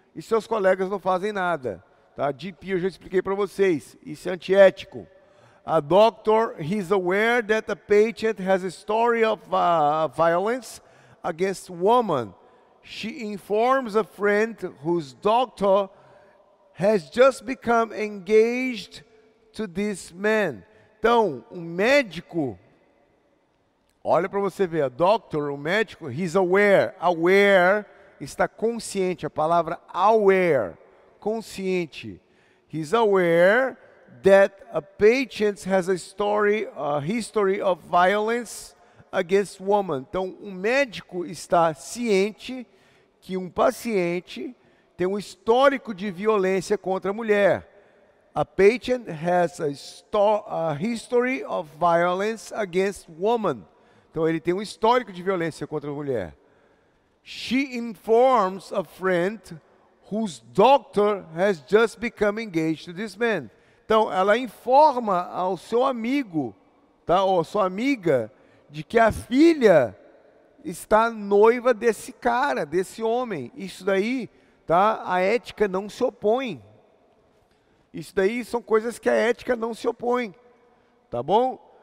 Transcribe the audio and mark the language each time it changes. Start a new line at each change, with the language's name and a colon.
Portuguese: E seus colegas não fazem nada. Tá? GP, eu já expliquei para vocês. Isso é antiético.
English: A doctor, he's aware that the patient has a story of violence against woman. She informs a friend whose doctor has just become engaged to this man.
Portuguese: Então, um médico, olha para você ver,
English: a doctor,
Portuguese: o médico,
English: he's aware.
Portuguese: Aware está consciente, a palavra aware, consciente.
English: He's aware that a patient has a history of violence against woman.
Portuguese: Então, um médico está ciente que um paciente tem um histórico de violência contra a mulher.
English: A patient has a history of violence against woman.
Portuguese: Então, ele tem um histórico de violência contra a mulher.
English: She informs a friend whose doctor has just become engaged to this man.
Portuguese: Então, ela informa ao seu amigo, tá, ou sua amiga, de que a filha está noiva desse cara, desse homem. Isso daí, tá, a ética não se opõe. Isso daí são coisas que a ética não se opõe, tá bom?